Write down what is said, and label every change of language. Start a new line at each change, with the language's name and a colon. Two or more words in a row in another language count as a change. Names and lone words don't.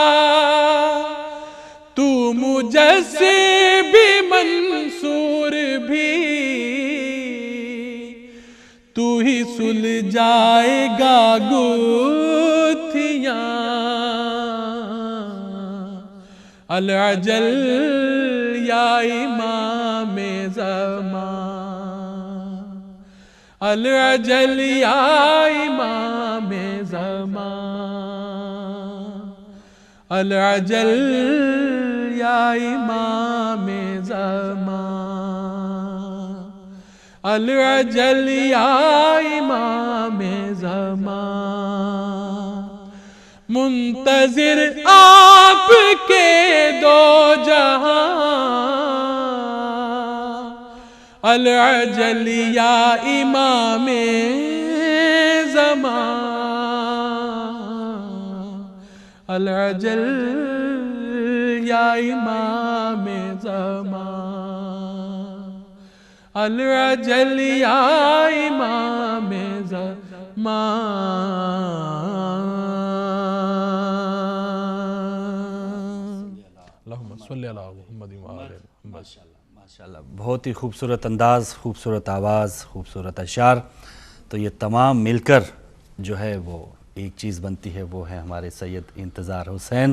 Urdu: تو مجسر بھی منصور بھی کھل جائے گا گتھیاں
Arabic: العجل یا امام زمان العجل یا امام زمان العجل یا امام زمان العجل یا امام زمان
Urdu: منتظر آپ کے دو جہاں
Arabic: العجل یا امام زمان العجل یا امام زمان العجل یا امام زمان اللہم صلی علی محمد وآلہ محمد.
Urdu: ماشاءاللہ بہت ہی خوبصورت انداز، خوبصورت آواز، خوبصورت اشعار. تو یہ تمام مل کر جو ہے وہ ایک چیز بنتی ہے، وہ ہے ہمارے سید انتظار حسین.